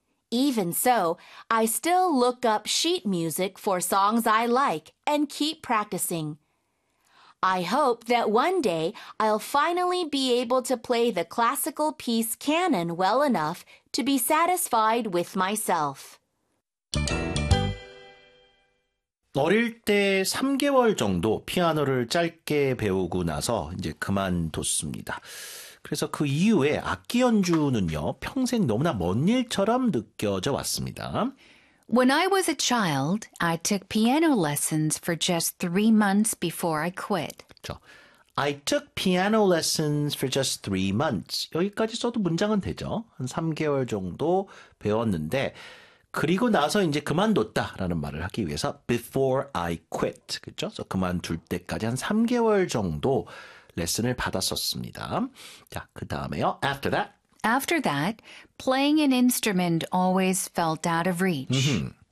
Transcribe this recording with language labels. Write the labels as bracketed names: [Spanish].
[English] Even so, I still look up sheet music for songs I like and keep practicing. I hope that one day I'll finally be able to play the classical piece canon well enough to be satisfied with myself. [Korean] 어릴 때 3개월 정도 피아노를 짧게 배우고 나서 이제 그만뒀습니다. 그래서 그 이후에 악기 연주는요, 평생 너무나 먼 일처럼 느껴져 왔습니다. [English] When I was a child, I took piano lessons for just 3 months before I quit. [Korean] 그렇죠. [English] I took piano lessons for just 3 months. [Korean] 여기까지 써도 문장은 되죠. 한 3개월 정도 배웠는데, 그리고 나서 이제 그만뒀다라는 말을 하기 위해서 [English] before I quit. [Korean] 그렇죠? 그래서 그만둘 때까지 한 3개월 정도 레슨을 받았었습니다. 자, 그 다음에요. [English] After that. After that, playing an instrument always felt out of reach.